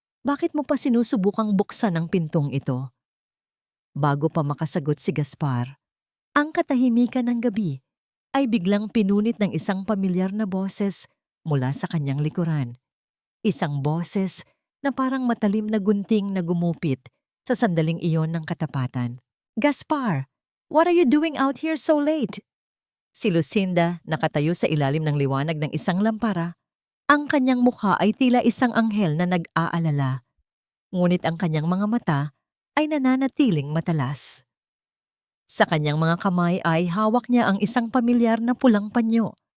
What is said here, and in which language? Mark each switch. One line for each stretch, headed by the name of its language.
Filipino: Bakit mo pa sinusubukang buksan ang pintong ito? Bago pa makasagot si Gaspar, ang katahimikan ng gabi ay biglang pinunit ng isang pamilyar na boses mula sa kanyang likuran. Isang boses na parang matalim na gunting na gumupit sa sandaling iyon ng katapatan.
English: Gaspar, what are you doing out here so late?
Filipino: Si Lucinda nakatayo sa ilalim ng liwanag ng isang lampara. Ang kanyang mukha ay tila isang anghel na nag-aalala. Ngunit ang kanyang mga mata ay nananatiling matalas. Sa kanyang mga kamay ay hawak niya ang isang pamilyar na pulang panyo.